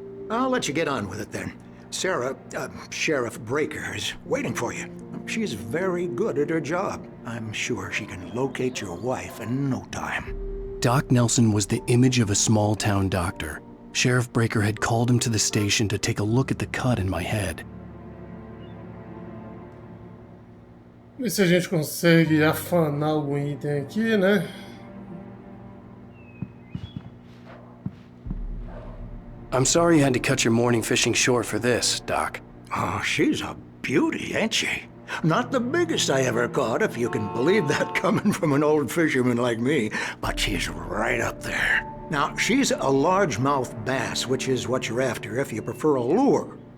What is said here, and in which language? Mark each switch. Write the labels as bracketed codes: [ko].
[en] I'll let you get on with it then. Sarah, Sheriff Breaker, is waiting for you. She's very good at her job. I'm sure she can locate your wife in no time. Doc Nelson was the image of a small-town doctor. Sheriff Breaker had called him to the station to take a look at the cut in my head. [pt] Ver se a gente consegue afanar algum item aqui, né? [en] I'm sorry you had to cut your morning fishing short for this, Doc. Oh, she's a beauty, ain't she? Not the biggest I ever caught, if you can believe that coming from an old fisherman like me, but she's right up there. Now, she's a largemouth bass, which is what you're after if you prefer a lure.